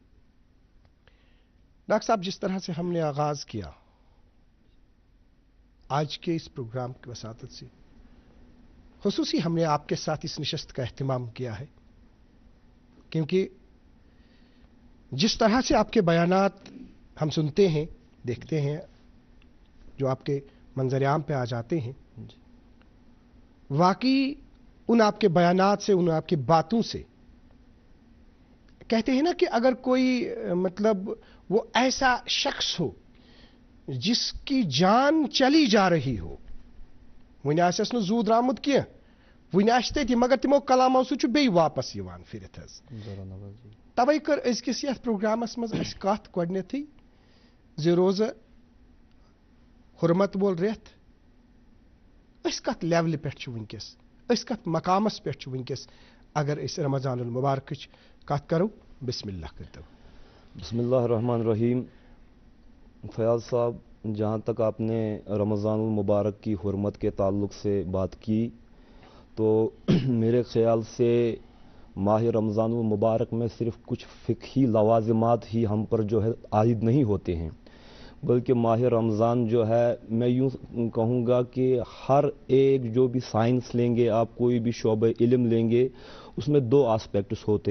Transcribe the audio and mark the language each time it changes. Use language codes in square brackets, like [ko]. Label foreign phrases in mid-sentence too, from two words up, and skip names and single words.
[ur] ڈاکٹر صاحب، جس طرح سے ہم نے آغاز کیا آج کے اس پروگرام کی وساطت سے، خصوصی ہم نے آپ کے ساتھ اس نشست کا اہتمام کیا ہے کیونکہ جس طرح سے آپ کے بیانات ہم سنتے ہیں، دیکھتے ہیں، جو آپ کے منظر عام پہ آ جاتے ہیں, واقعی ان آپ کے بیانات سے، ان آپ کی باتوں سے کہتے ہیں نا کہ اگر کوئی مطلب وہ ایسا شخص ہو جس کی جان چلی جا رہی ہو, [ks] वन आसस न जू द्रामुत किया, वन आस तति मगर तिमो कलामो सु बे वापस यवान फिरत हज। तवै कर अजकिस यथ प्रोग्रामस मज अस कथ गोडनेथै जे रोज हुरमत वोल रेत अस कथ लेवल पे वनकस, अस कथ मकामस पे वनकस। अगर इस रमज़ानुल मुबारक कथ करो, [ur] بسم اللہ کر دو. بسم اللہ الرحمن الرحیم۔ فیاض صاحب، جہاں تک آپ نے رمضان المبارک کی حرمت کے تعلق سے بات کی، تو میرے خیال سے ماہ رمضان المبارک میں صرف کچھ فقہی لوازمات ہی ہم پر جو ہے عائد نہیں ہوتے ہیں، بلکہ ماہ رمضان جو ہے، میں یوں کہوں گا کہ ہر ایک جو بھی سائنس لیں گے آپ، کوئی بھی شعبۂ علم لیں گے، اس میں دو آسپیکٹس ہوتے ہیں.